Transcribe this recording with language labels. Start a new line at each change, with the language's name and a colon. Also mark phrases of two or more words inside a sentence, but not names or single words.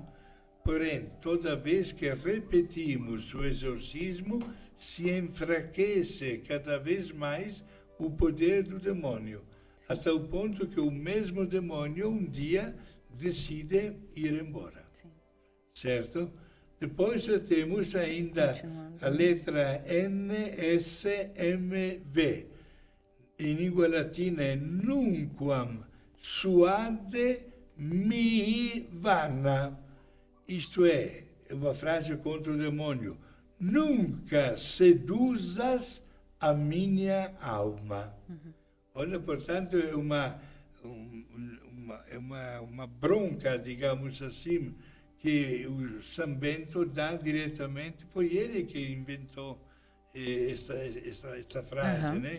Portuguese: Porém, toda vez que repetimos o exorcismo, se enfraquece cada vez mais o poder do demônio, até o ponto que o mesmo demônio um dia decide ir embora. Certo? Depois temos ainda a letra NSMV. Em língua latina é
Latin: nunquam suade mihi vana.
Portuguese: Isto é uma frase contra o demônio. Nunca seduzas a minha alma. Olha, portanto, é uma bronca, digamos assim, que o São Bento dá diretamente, foi ele que inventou essa frase, né?